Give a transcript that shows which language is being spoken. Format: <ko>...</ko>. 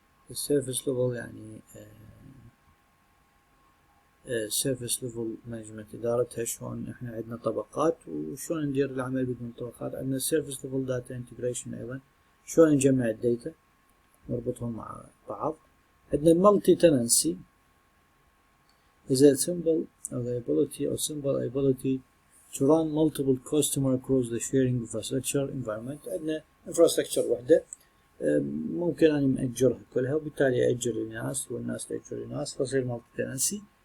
<ar>السيرفيس ليفل يعني سيرفيس ليفل مانجمنت إدارتها شلون احنا عندنا طبقات وشلون ندير العمل بدون طبقات. عندنا سيرفيس ليفل داتا انتجريشن أيضا شلون نجمع الداتا نربطهم مع بعض. عندنا المالتي تننسي</ar> <en>is a simple availability or simple ability to run multiple customer across the sharing infrastructure environment.</en> <ar>عندنا infrastructure وحدة ممكن أنا مأجرها كلها، وبالتالي أجر لناس والناس تأجر لناس فصير مالتي تننسي.</ar>